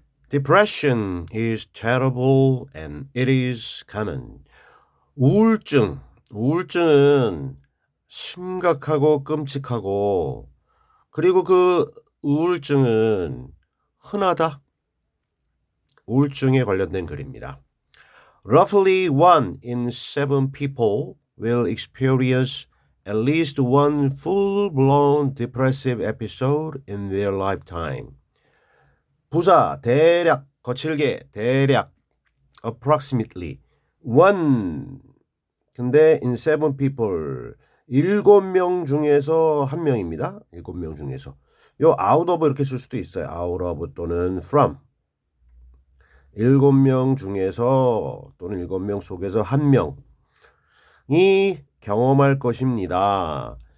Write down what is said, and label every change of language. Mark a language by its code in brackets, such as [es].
[en] Depression is terrible and it is common. [ko] 우울증. 우울증은 심각하고 끔찍하고 그리고 그 우울증은 흔하다. 우울증에 관련된 글입니다. [en] Roughly 1 in 7 people will experience at least one full-blown depressive episode in their lifetime. [ko] 부사 대략 거칠게 대략 approximately one 근데 in 7 people 7명 중에서 한 명입니다. 7명 중에서 요 out of 이렇게 쓸 수도 있어요. out of 또는 from 7명 중에서 또는 7명 속에서 한 명이 경험할 것입니다.